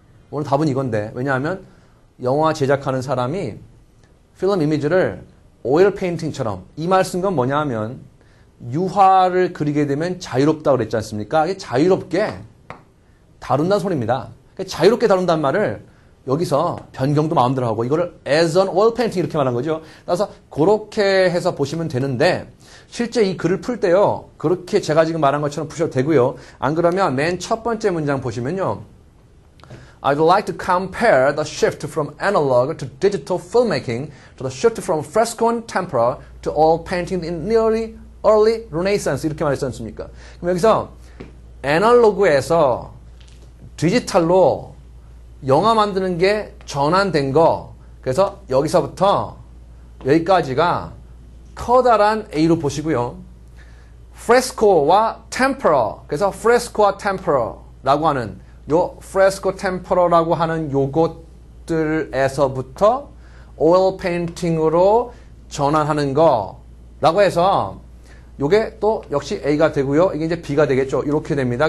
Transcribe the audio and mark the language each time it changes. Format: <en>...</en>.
<ko>오늘 답은 이건데 왜냐하면 영화 제작하는 사람이 필름 이미지를 오일 페인팅처럼 이 말 쓴 건 뭐냐 하면 유화를 그리게 되면 자유롭다고 그랬지 않습니까? 이게 자유롭게 다룬다는 소리입니다. 자유롭게 다룬다는 말을 여기서 변경도 마음대로 하고 이거를</ko> <en>as an oil painting</en> <ko>이렇게 말한 거죠. 따라서 그렇게 해서 보시면 되는데 실제 이 글을 풀 때요. 그렇게 제가 지금 말한 것처럼 푸셔도 되고요. 안 그러면 맨 첫 번째 문장 보시면요.</ko> <en>I'd like to compare the shift from analog to digital filmmaking to the shift from fresco and tempera to oil painting in nearly early Renaissance</en> <ko>이렇게 말했지 않습니까? 그럼 여기서 애널로그에서 디지털로 영화 만드는 게 전환된 거 그래서 여기서부터 여기까지가 커다란 A로 보시고요. fresco와 tempera 그래서 fresco와 tempera라고 하는 요 fresco tempera라고 하는 요것들에서부터 oil painting으로 전환하는 거라고 해서 요게 또 역시 A가 되고요. 이게 이제 B가 되겠죠. 이렇게 됩니다.</ko>